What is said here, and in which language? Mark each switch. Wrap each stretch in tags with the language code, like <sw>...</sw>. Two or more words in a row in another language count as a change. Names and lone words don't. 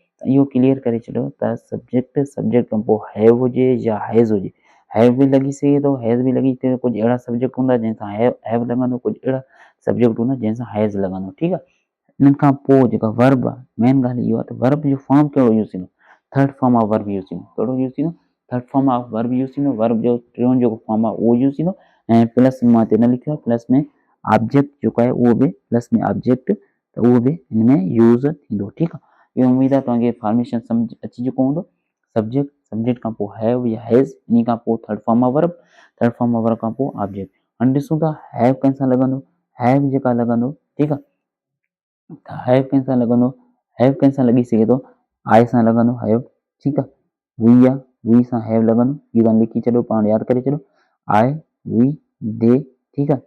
<sd>त इहो क्लियर करे छॾियो त सब्जेक्ट खां पोइ हैव हुजे या हैज़ हुजे, हैव बि लॻी सघे थो, हैज़ बि लॻी सघे थो। कुझु अहिड़ा सब्जेक्ट हूंदा जंहिंसां हैव लॻंदो, कुझु अहिड़ा सब्जेक्ट हूंदा जंहिंसां हैज़ लॻंदो। ठीकु आहे। इन्हनि खां पोइ जेका वर्ब आहे, मेन ॻाल्हि इहो आहे त वर्ब जो फॉर्म कहिड़ो यूज़ थींदो,</sd> <en>third form of verb</en> <sd>यूज़ थींदो। कहिड़ो यूज़ थींदो,</sd> <en>third form of verb</en> <sd>यूज़ थींदो। वर्ब जो टियों जेको फॉर्म आहे उहो यूज़ थींदो। ऐं प्लस में मां हिते न लिखियो आहे, प्लस में ऑब्जेक्ट जेको आहे उहो बि प्लस में ऑब्जेक्ट, त उहो बि हिन में यूज़ थींदो। ठीकु आहे। इहो उमेद आहे तव्हांखे फॉर्मेशन सम्झ अची चुको हूंदो। सब्जेक्ट खां पोइ हैव या हैज़, इन खां पोइ</sd> <en>third form of verb, third form of verb</en> <sd>खां पोइ ऑब्जेक्ट। हाणे ॾिसूं था हैव कंहिंसां लॻंदो, हैव जेका लॻंदो। ठीकु आहे। त हैव कंहिंसां लॻंदो, हैव कंहिंसां लॻी सघे थो, आई सां लॻंदो हैव। ठीकु आहे। वी आहे, वी सां हैव लॻंदो। इहो तव्हां लिखी छॾियो, पाण यादि करे छॾियो।</sd> <en>I, we, they.</en> <sd>ठीकु आहे।</sd>